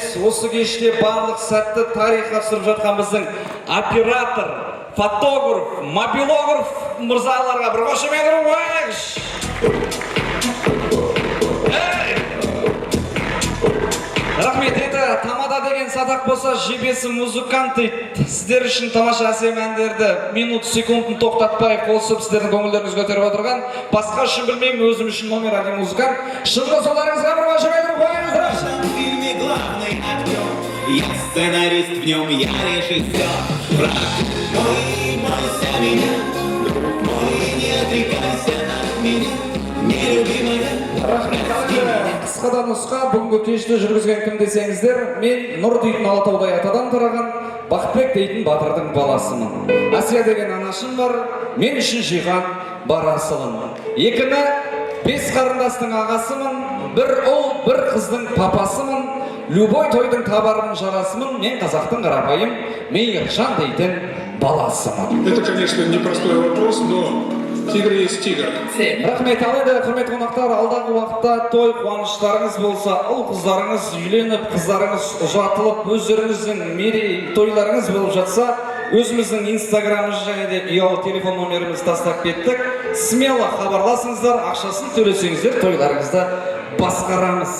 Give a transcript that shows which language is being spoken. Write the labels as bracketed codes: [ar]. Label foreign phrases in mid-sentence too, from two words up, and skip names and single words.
[kk] Осы кеште барлық сәтті тарихқа түсіріп жатқан біздің оператор, фотограф, мобилограф мырзаларға бір қошемет қояйық. Рахмет, енді тамада деген садақ болса жебесі музыкант дейді. Сіздер үшін тамаша әсем әндерді минут секундын тоқтатпай қосып сіздердің көңілдеріңіз көтеріп отырған. Басқа үшін білмеймін, өзім үшін [ru] номер один [kk] музыкант. Шынғы соларыңызға бір қошемет қойыңыздар. [ru] В фильме главный актер, я сценарист, в нем я режиссер. Брат мой, бойся меня, друг мой, не отрекайся от меня, нелюбимая. [kk] Қысқада нұсқа, бүгінгі кешті жүргізген кім десеңіздер, мен Нұр дейтін Алатаудай атадан тараған Бақытбек дейтін батырдың баласымын. Асия деген анашым бар, мен үшін жиған бар асылын. Екіні 5 қарындастың ағасымын, бір ұл, бір қыздың папасымын, любой тойдың табарының жарасымын, мен қазақтың қарапайым Мейіржан дейтін баласымын. [ru] Это, конечно, непростой вопрос, но тигр есть тигр. [kk] Рахмет, алайда, құрметті қонақтар, алдағы уақытта той қуаныштарыңыз болса, ұл қыздарыңыз үйленіп, қыздарыңыз ұзатылып, өздеріңіздің мерей тойларыңыз болып жатса, өзіміздің инстаграмымыз және де ұялы телефон номерімізді тастап кеттік. Смело хабарласыңыздар, ақшасын төлесеңіздер, тойларыңызды басқарамыз.